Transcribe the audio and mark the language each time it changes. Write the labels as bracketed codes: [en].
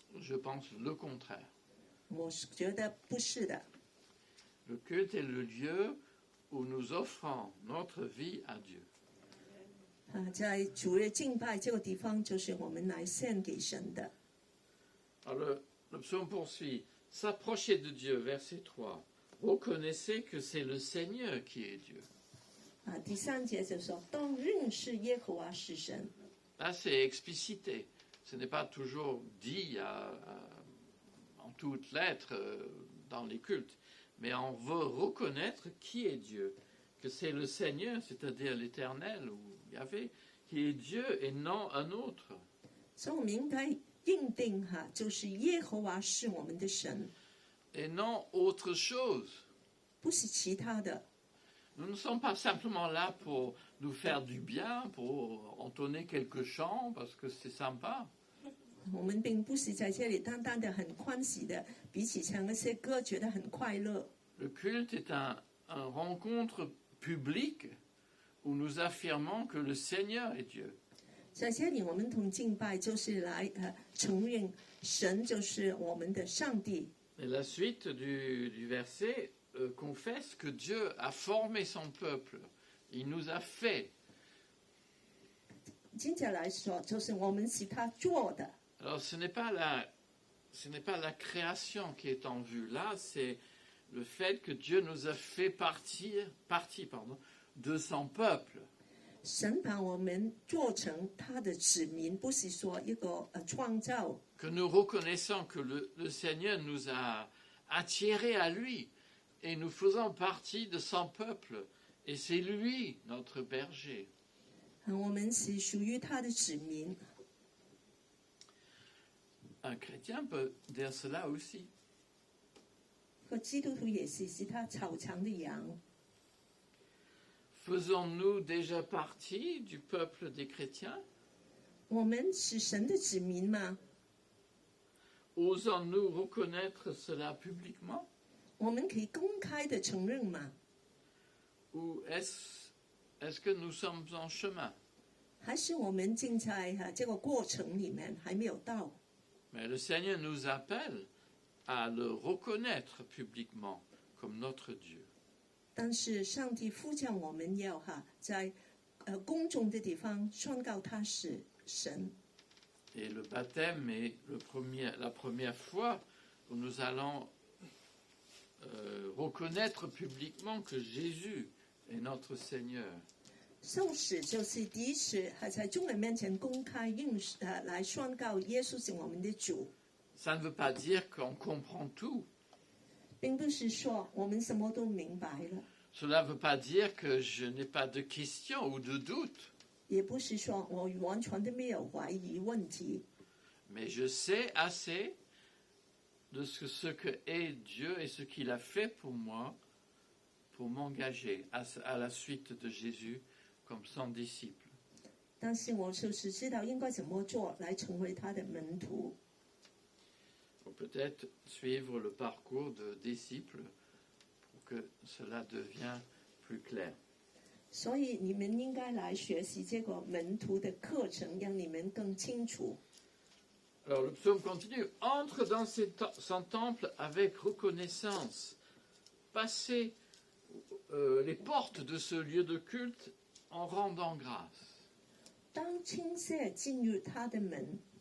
[fr] Je pense le contraire. [zh] 我是觉得不是的。 [fr] Le culte est le lieu où nous offrons notre vie à Dieu. [zh] 在主日敬拜这个地方，就是我们来献给神的。 [fr] Alors le psaume poursuit. S'approcher de Dieu, verset 3. Reconnaissez que c'est le Seigneur qui est Dieu. [zh] 第3节就说：当认识耶和华是神。 [fr] Là, c'est explicité. Ce n'est pas toujours dit en toutes lettres dans les cultes. Mais on veut reconnaître qui est Dieu. que c'est le Seigneur, c'est-à-dire l'Éternel ou Yahvé, qui est Dieu et non un autre. [zh] 所以我们应该认定就是耶和华是我们的神， [fr] Et non autre chose. [zh] 不是其他的。 [fr] Nous ne sommes pas simplement là pour nous faire du bien, pour entonner quelques chants, parce que c'est sympa. [zh] 我们并不是在这里单单的很欢喜的彼此唱那些歌，觉得很快乐。 [fr] Le culte est un rencontre publique où nous affirmons que le Seigneur est Dieu. [zh] 在这里，我们同敬拜就是来承认神就是我们的上帝。 [fr] Et la suite du verset confesse que Dieu a formé son peuple. Il nous a fait. [zh] 接着来说，就是我们是他做的。 [fr] Alors ce n'est pas la création qui est en vue. Là, c'est le fait que Dieu nous a fait partie de son peuple. [zh] 神把我们做成他的子民，不是说一个创造。 [fr] Que nous reconnaissons que le Seigneur nous a attirés à lui et nous faisons partie de son peuple. Et c'est lui, notre berger. [zh] 我们是属于他的子民。 [fr] Un chrétien peut dire cela aussi. [zh] 个基督徒也是他草场的羊。 [fr] Faisons-nous déjà partie du peuple des chrétiens? [zh] 我们是神的子民吗？ [fr] Osons-nous reconnaître cela publiquement? [zh] 我们可以公开的承认吗？ [fr] Ou est-ce que nous sommes en chemin? [zh] 还是我们正在这个过程里面还没有到？ [fr] Mais le Seigneur nous appelle à le reconnaître publiquement comme notre Dieu. [zh] 但是上帝呼叫我们要在公众的地方宣告他是神。 [fr] Et le baptême est la première fois où nous allons reconnaître publiquement que Jésus est notre Seigneur. [zh] 受洗就是第一次在众人面前公开来宣告耶稣是我们的主。 [fr] Ça ne veut pas dire qu'on comprend tout. [zh] 并不是说我们什么都明白了， [fr] Cela ne veut pas dire que je n'ai pas de questions ou de doutes. [zh] 也不是说我完全都没有怀疑问题。 [fr] Mais je sais assez de ce que est Dieu et ce qu'il a fait pour moi pour m'engager à la suite de Jésus comme son disciple. [zh] 但是我就是知道应该怎么做来成为他的门徒。 [fr] Ou peut-être suivre le parcours de disciple pour que cela devienne plus clair. [zh] 所以你们应该来学习这个门徒的课程，让你们更清楚。 [fr] Alors le psaume continue. Entre dans son temple avec reconnaissance. Passez les portes de ce lieu de culte en rendant grâce. [zh] 当倾泻进入他的门，